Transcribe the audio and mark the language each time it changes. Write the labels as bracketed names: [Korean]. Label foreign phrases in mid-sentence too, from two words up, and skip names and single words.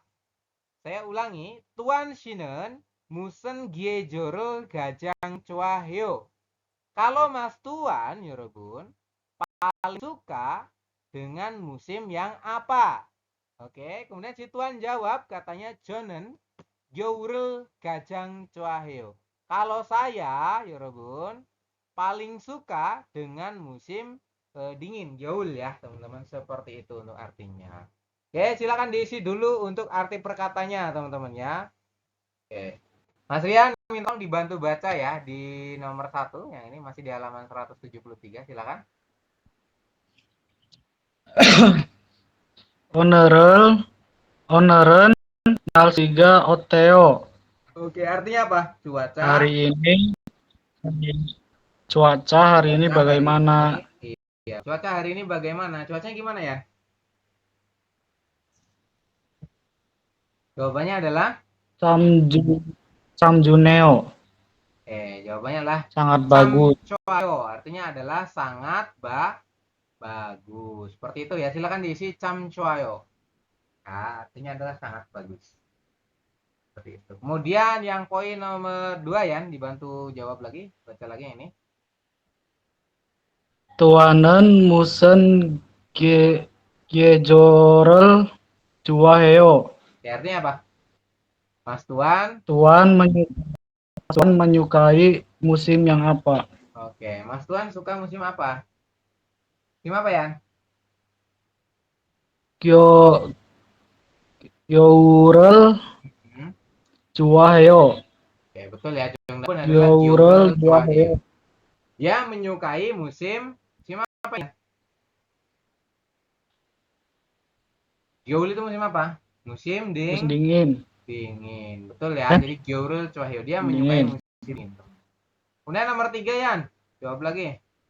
[Indonesian] Saya ulangi, Tuan [Korean] 씨는 무슨 계절을 가장 좋아해요. [Indonesian] Kalau Mas Tuan, 여러분, paling suka dengan musim yang apa? Oke, kemudian si Tuan jawab katanya [Korean] 저는 겨울을 가장 좋아해요. [Indonesian] Kalau saya, 여러분, paling suka dengan musim dingin, 겨울 ya, teman-teman. Seperti itu untuk artinya. Oke, silakan diisi dulu untuk arti perkatanya, teman-teman ya. Oke. Mas Rian, minta dibantu baca ya di nomor 1, yang ini masih di halaman 173, silakan. [Korean] 오늘은 날씨가 어때요? [Indonesian] Oke, artinya apa? Cuaca. Hari ini cuaca hari ini bagaimana? Iya, cuaca hari ini bagaimana? Cuacanya gimana ya? Jawabannya adalah [Korean] 참 좋네요. [Indonesian] jawabannya adalah sangat bagus. camcoayo, artinya adalah sangat bagus. Seperti itu ya. Silakan diisi camcoayo. Nah, artinya adalah sangat bagus. Seperti itu. Kemudian yang poin nomor 2 ya, dibantu jawab lagi, baca lagi yang ini. [Korean] 투안은 무슨 계절을 좋아해요. [Indonesian] Ya, artinya apa? Mas Tuan. Tuan menyukai musim yang apa? Oke, Mas Tuan suka musim apa? Musim apa ya? [Korean] 겨울을 좋아해요. [Indonesian] Oke, betul ya. [Korean] 겨울을 좋아해요. [Indonesian] Ya, menyukai musim apa ya? Gyeol itu musim apa? Musim Musim dingin. dingin. Betul ya. Jadi [Korean] 겨울을 좋아해요 [Indonesian] dia menyukai Dingin. musim dingin. Kemudian nomor 3 Yan. Jawab lagi.